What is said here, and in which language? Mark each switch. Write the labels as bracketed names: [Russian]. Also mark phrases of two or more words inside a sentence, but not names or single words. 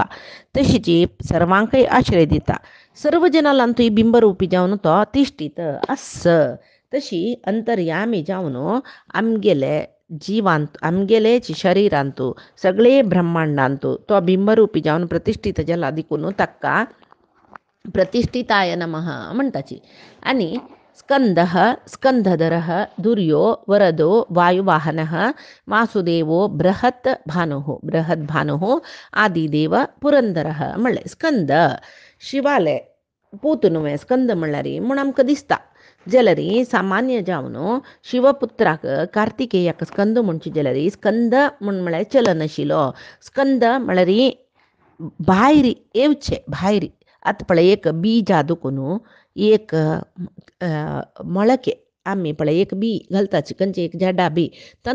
[Konkani] तशीची सर्वांकय आश्रय दिता. सर्व जनालांतूय बिंबरूपी जावन तो तिश्ठीत आस. तशी अंतर्यामी जावन आमगेले जिवांत आमगेले शरिरांतू सगळे ब्रह्मांडांतू तो बिंबरूपी जावन प्रतिष्ठीत जाला देखून ताका [Sanskrit] प्रतिष्ठिताय नमः [Konkani] म्हणटाची. आनी [Sanskrit] स्कंदः स्कंधधरः दुर्यो वरदो वायुवाहनः वासुदेवो बृहत् भानुः आदिदेव पुरंदरः [Konkani] म्हणलें. स्कंद शिवाले पूत न्हय स्कंद म्हणल्यार म्हूण आमकां दिसता जाल्यार सामान्य जावन शिवपुत्राक कार्तिकेयाक स्कंद म्हणचे जाल्यार स्कंद म्हळ्यार चलनशिलो स्कंद म्हळ्यार भायर येवचें भायर आतां पळय एक बीज आदुकून एक मोळके आमी पळय एक बी घालता खंयचे एक झाडा बी तांदूळ